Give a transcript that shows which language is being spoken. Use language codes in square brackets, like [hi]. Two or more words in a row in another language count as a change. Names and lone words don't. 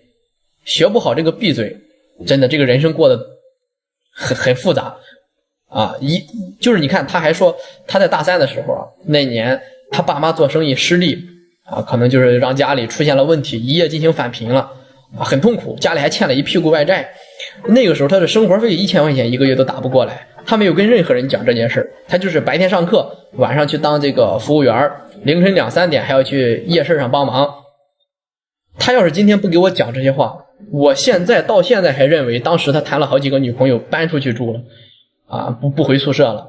[zh] 學不好這個閉嘴，真的這個人生過得很複雜就是你看他還說他在大3的時候那年他爸媽做生意失利可能就是讓家裡出現了問題，一夜进行返贫了很痛苦，家裡還欠了一屁股外債。那個时候他的生活費1000 塊錢一個月都打不過来，他沒有跟任何人講這件事，他就是白天上課，晚上去當這個服務員，凌晨2、3點還要去夜市上幫忙。他要是今天不给我講這些話，我到現在還認為當時他談了好幾個女朋友搬出去住了不回宿舍了。